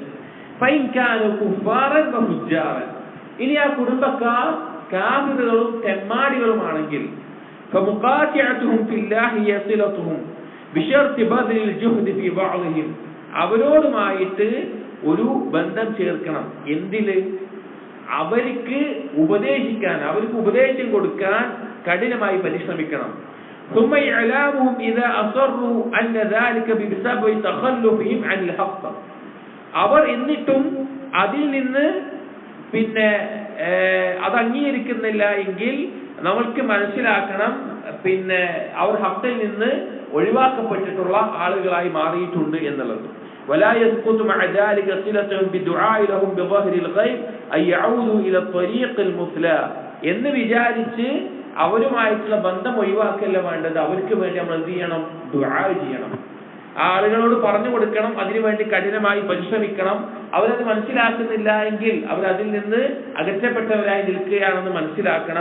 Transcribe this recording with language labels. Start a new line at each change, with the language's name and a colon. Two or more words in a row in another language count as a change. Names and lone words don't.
Arabic: فإن كانوا كفارا وفجارا,
Malayalam: ഇനി ആ കുടുംബക്കാർ കാഫിറുകളും തെമ്മാടികളുമാണെങ്കിൽ
Arabic: فمقاطعتهم في الله صلتهم بشرط بذل الجهد في بعدهم,
Malayalam: അവരോടുമായിട്ട് ഒരു ബന്ധം ചേർക്കണം. എന്തില്? അവർക്ക് ഉപദേശിക്കാൻ, അവർക്ക് ഉപദേശം കൊടുക്കാൻ കഠിനമായി പരിശ്രമിക്കണം.
Arabic: ثم إعلامهم إذا أصروا أن ذلك بسبب تخلفهم عن الحق.
Malayalam: അവർ എന്നിട്ടും അതിൽ നിന്ന് പിന്നെ അത് അംഗീകരിക്കുന്നില്ല എങ്കിൽ നമ്മൾക്ക് മനസ്സിലാക്കണം പിന്നെ അവർ ഹഖിൽ നിന്ന് ഒഴിവാക്കപ്പെട്ടിട്ടുള്ള ആളുകളായി മാറിയിട്ടുണ്ട് എന്നുള്ളത്.
Arabic: ولا يسقط مع ذلك صلتهم بالدعاء لهم بظاهر الغيب أن يعودوا إلى الطريق المثلى
Malayalam: എന്ന് വിചാരിച്ച് അവരുമായിട്ടുള്ള ബന്ധം ഒഴിവാക്കല്ല വേണ്ടത്. അവർക്ക് വേണ്ടി നമ്മൾ എന്ത് ചെയ്യണം? ദുആ ചെയ്യണം. ആ ആളുകളോട് പറഞ്ഞു കൊടുക്കണം, അതിനുവേണ്ടി കഠിനമായി പരിശ്രമിക്കണം. അവരത് മനസ്സിലാക്കുന്നില്ല എങ്കിൽ അവരതിൽ നിന്ന് അകറ്റപ്പെട്ടവരായി നിൽക്കുകയാണെന്ന് മനസ്സിലാക്കണം.